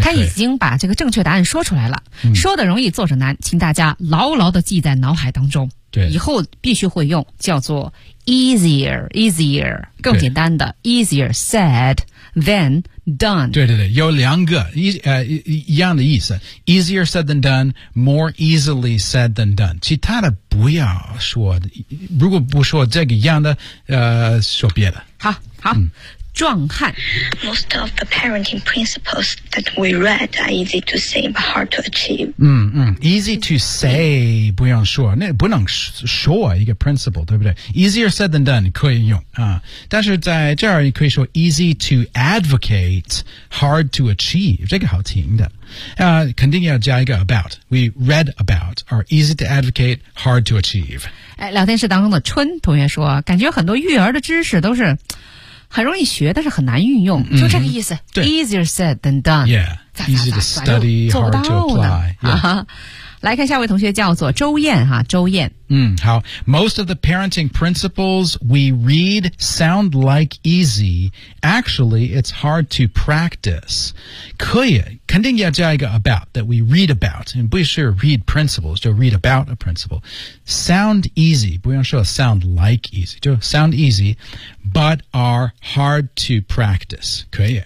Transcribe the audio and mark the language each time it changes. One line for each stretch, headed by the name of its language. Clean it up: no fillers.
Chinese: 他已经把这个正确答案说出来了说的容易做着难请大家牢牢地记在脑海当中。对。以后必须会用叫做 easier, 更简单的
English: easier said,Then done.
Chinese: 对对对有两个一样的意思。
English: Easier said than done, more easily said than done.
Chinese: 其他的不要说如果不说这个一样的说别的。好好壮汉。
English: Most of the parenting principles that we read are easy to say but hard to achieve. Easy to say,
Chinese: 不用说，那不能说一个 principle, 对不对？
English: Easier said than done,
Chinese: 可以用、啊、但是在这儿你可以说
English: easy to advocate, hard to achieve,
Chinese: 这个好听的。肯定要加一个
English: about, we read about, are easy to advocate, hard to achieve.
Chinese: 聊天室当中的春同学说，感觉很多育儿的知识都是很容易学，但是很难运用，就这个意思。
English: Easier said than done. Yeah, easy to study, hard to apply. 啊、yeah.
Chinese: 来看下位同学叫做周燕哈，周燕。好。
English: Most of the parenting principles we read sound like easy. Actually, it's hard to practice.
Chinese: 可以，肯定要加一个
English: about that we read about.
Chinese: 不是
English: read principles, 就 read about a principle. Sound easy,
Chinese: 不用说
English: sound like easy, 就 sound easy, but are hard to practice. 可以。